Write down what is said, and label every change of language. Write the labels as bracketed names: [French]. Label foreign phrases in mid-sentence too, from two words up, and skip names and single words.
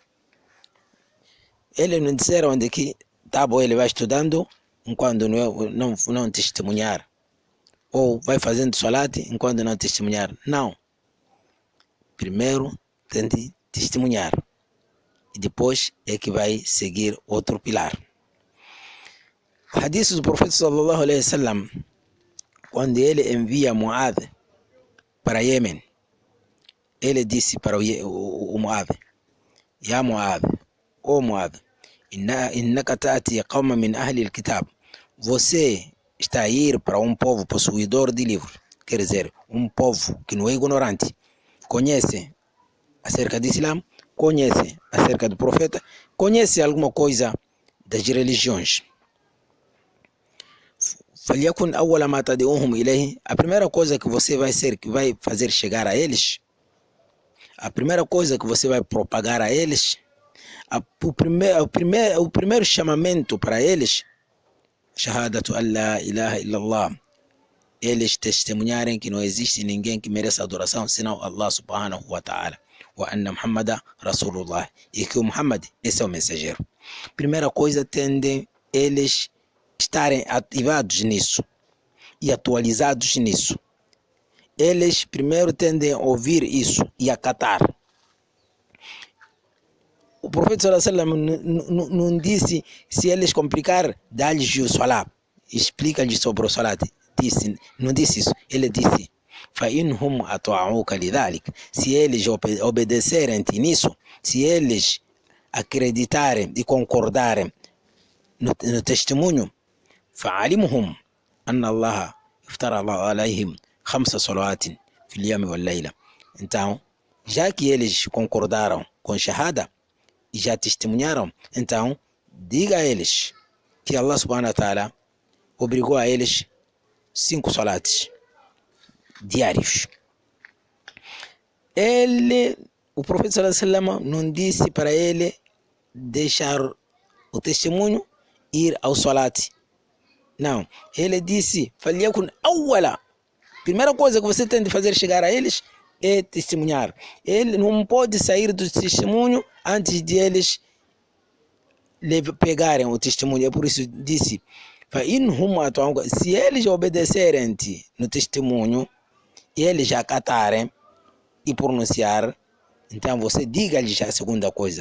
[Portuguese] Eles não disseram onde que tá bom, ele vai estudando enquanto não testemunhar. Ou vai fazendo salat enquanto não testemunhar. Não. Primeiro tem de testemunhar. E depois é que vai seguir outro pilar. O hadith do profeta [Arabic] صلى الله عليه وسلم, [Portuguese] quando ele envia Muad para Yemen, ele disse para o Muad: Ya Muad, ô Muad, [Arabic] إنك تأتي قوما من أهل الكتاب. [Portuguese] Você está a ir para um povo possuidor de livros. Quer dizer, um povo que não é ignorante. Conhece acerca do Islã, conhece acerca do profeta, conhece alguma coisa das religiões. [Arabic] فليكن أول ما تدعوهم إليه, [Portuguese] a primeira coisa que você vai fazer chegar a eles, a primeira coisa que você vai propagar a eles, o primeiro chamamento para eles, [Arabic] شهادة أن لا إله إلا الله, [Portuguese] eles testemunharem que não existe ninguém que mereça adoração senão Allah [Arabic] سبحانه وتعالى وأن محمدا رسول الله, [Portuguese] e que o Muhammad esse é o mensageiro. Primeira coisa, tendem eles estarem ativados nisso e atualizados nisso. Eles primeiro tendem a ouvir isso e acatar. O profeta [Arabic] صلى الله عليه وسلم [Portuguese] não disse, se eles complicar, dá-lhes o salat, explica-lhes sobre o salat. Não disse isso. Ele disse, [Arabic] فَإِنْهُمْ أَطَاعُوكَ لِذَلِكَ, [Portuguese] se eles obedecerem nisso, se eles acreditarem e concordarem no testemunho, [Arabic] فَعَلِمُهُمْ أَنَّ اللَّهَ افترض عليهم 5 صلوات في اليوم والليلة. [Portuguese] Então, já que eles concordaram com shahada e já testemunharam, então diga a eles que Allah [Arabic] سبحانه وتعالى [Portuguese] obrigou a eles 5 salates diários. O profeta [Arabic] صلى الله عليه وسلم [Portuguese] não disse para ele deixar o testemunho ir ao salat. Não, ele disse, [Arabic] فَلْيَكُنْ أَوَّلًا, [Portuguese] primeira coisa que você tem de fazer chegar a eles é testemunhar. Ele não pode sair do testemunho antes de eles pegarem o testemunho. É por isso disse, se eles obedecerem no testemunho, eles acatarem e pronunciar, então você diga-lhes a segunda coisa.